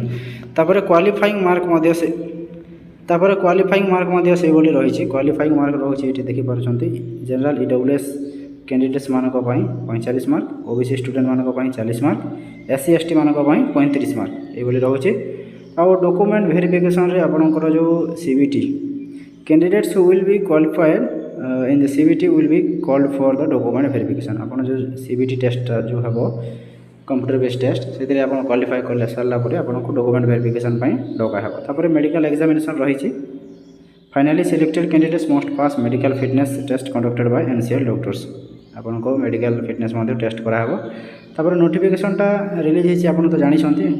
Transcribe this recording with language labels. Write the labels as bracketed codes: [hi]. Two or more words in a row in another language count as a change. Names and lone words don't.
[or] ତାପରେ [en] qualifying mark [or] ମଧ୍ୟ ସେଇଭଳି ରହିଛି। [en] qualifying mark [or] ରହୁଛି ଏଠି ଦେଖିପାରୁଛନ୍ତି, ଜେନେରାଲ EWS କ୍ୟାଣ୍ଡିଡେଟ୍ସମାନଙ୍କ ପାଇଁ 45 ମାର୍କ, OBC ଷ୍ଟୁଡେଣ୍ଟମାନଙ୍କ ପାଇଁ 40 ମାର୍କ, SC ST ମାନଙ୍କ ପାଇଁ 35 ମାର୍କ ଏଇଭଳି ରହୁଛି। ଆଉ ଡକୁମେଣ୍ଟ ଭେରିଫିକେସନ୍ରେ ଆପଣଙ୍କର ଯେଉଁ [en] CBT candidates who will be qualified in the CBT will be called for the document verification। [or] ଆପଣ ଯେଉଁ CBT ଟେଷ୍ଟଟା ଯେଉଁ ହେବ [en] computer based test, [or] ସେଥିରେ ଆପଣ କ୍ୱାଲିଫାଏ କଲେ ସାରିଲା ପରେ ଆପଣଙ୍କୁ [en] document verification [or] ପାଇଁ ଡକା ହେବ। ତାପରେ [en] medical examination [or] ରହିଛି। [en] Finally selected candidates must pass medical fitness test conducted by MCL doctors. [or] ଆପଣଙ୍କୁ [en] medical fitness [or] ମଧ୍ୟ ଟେଷ୍ଟ କରାହେବ। ତାପରେ ନୋଟିଫିକେସନ୍ଟା ରିଲିଜ୍ ହେଇଛି, ଆପଣ ତ ଜାଣିଛନ୍ତି।